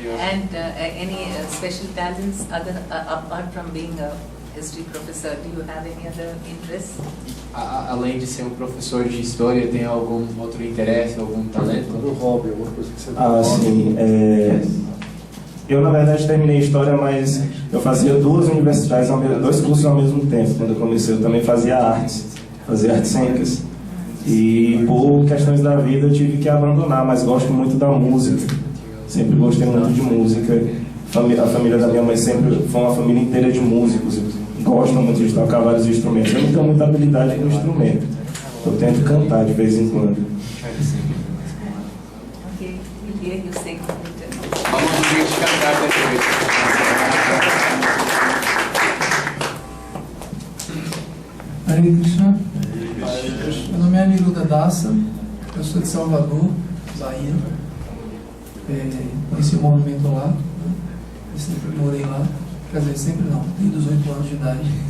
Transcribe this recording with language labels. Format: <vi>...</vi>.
<en>And any special talents apart from being a history professor? Do you have any other interests?</en> <pt>Além de ser um professor de história, tem algum outro interesse, algum talento? Um hobby, alguma coisa que você Sim. Eu, na verdade, terminei História, mas eu fazia dois cursos ao mesmo tempo. Quando eu comecei, eu também fazia artes cênicas. E por questões da vida eu tive que abandonar, mas gosto muito da música. Sempre gostei muito de música. A família da minha mãe sempre foi uma família inteira de músicos. Gostam muito de tocar vários instrumentos. Eu não tenho muita habilidade com instrumento. Eu tento cantar de vez em quando.</pt> <en>Okay, we'll hear you sing later.</en> <pt>Vamos ouvir te cantar depois. Hare Krishna. Meu nome é Aniruddha Dasa, eu sou de Salvador, Bahia. Conheci o movimento lá, né? Eu sempre morei lá, quer dizer, sempre não, desde os 8 anos de idade.</pt>